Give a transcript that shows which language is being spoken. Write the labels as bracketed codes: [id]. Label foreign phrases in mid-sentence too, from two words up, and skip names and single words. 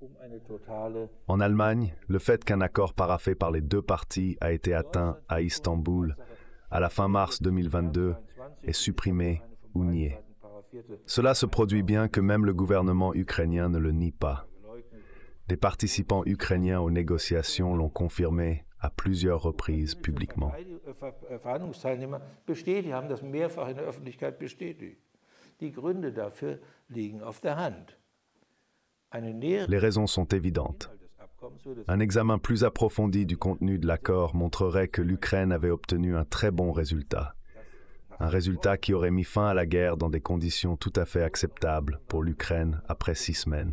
[fr] En Allemagne, le fait qu'un accord paraphé par les deux parties a été atteint à Istanbul à la fin mars 2022 est supprimé ou nié. Cela se produit bien que même le gouvernement ukrainien ne le nie pas. Des participants ukrainiens aux négociations l'ont confirmé à plusieurs reprises publiquement. [de] Verhandlungsteilnehmer bestätigt, haben das mehrfach in der Öffentlichkeit bestätigt. Die Gründe dafür liegen auf der Hand. [fr] Les raisons sont évidentes. Un examen plus approfondi du contenu de l'accord montrerait que l'Ukraine avait obtenu un très bon résultat. Un résultat qui aurait mis fin à la guerre dans des conditions tout à fait acceptables pour l'Ukraine après 6 semaines.